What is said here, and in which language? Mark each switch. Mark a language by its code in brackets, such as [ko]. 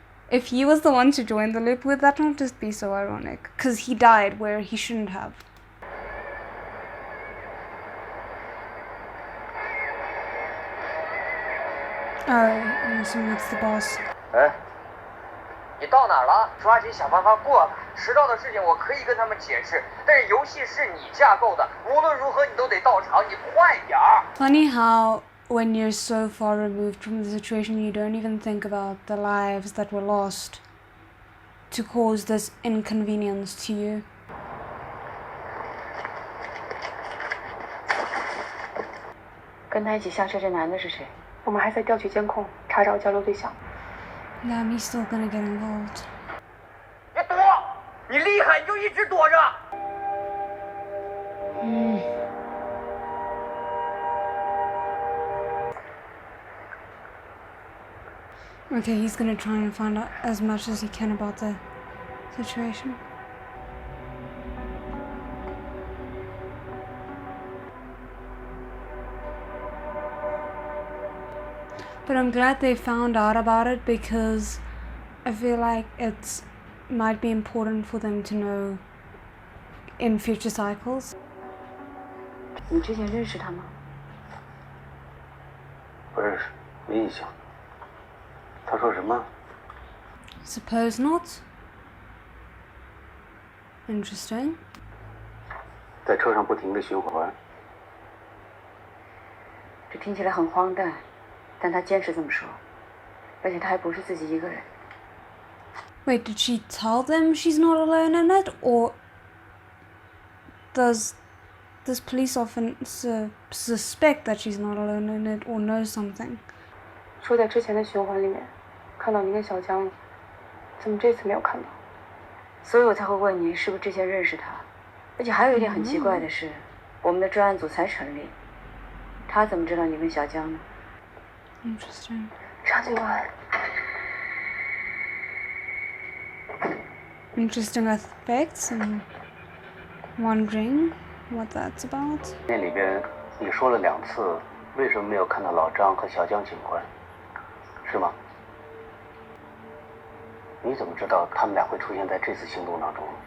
[en] If he was the one to join the loop, would that not just be so ironic? Because he died where he shouldn't have. Oh, I'm assuming it's the boss. [zh] 哎，你到哪儿了？抓紧想办法过来。迟到的事情我可以跟他们解释，但是游戏是你架构的，无论如何你都得到场，你快点儿。 [en] Funny how when you're so far removed from the situation, you don't even think about the lives that were lost to cause this inconvenience to you. [zh] 跟他一起下车这男的是谁？我们还在调取监控，查找交流对象。 [en] Yeah, he's still gonna get involved. [zh] 你躲，你厉害你就一直躲着。 [en] Okay, he's gonna try and find out as much as he can about the situation. But I'm glad they found out about it because I feel like it might be important for them to know in future cycles. [zh] 你之前认识他吗？不认识，没印象。他说什么？ [en] Suppose not. Interesting. [zh] 在车上不停地循环。这听起来很荒诞，但他坚持这么说，而且他还不是自己一个人。 [en] Wait, did she tell them she's not alone in it, or does this police officer suspect that she's not alone in it, or know something? [zh] 说在之前的循环里面看到您跟小江了，怎么这次没有看到？所以我才会问你是不是之前认识他。而且还有一点很奇怪的是，我们的专案组才成立，他怎么知道你跟小江呢？ [en] Interesting. [zh] 张警官， [en] Interesting aspects, and wondering what that's about. [zh] 那里边你说了2次，为什么没有看到老张和小江警官？是吗？你怎么知道他们俩会出现在这次行动当中？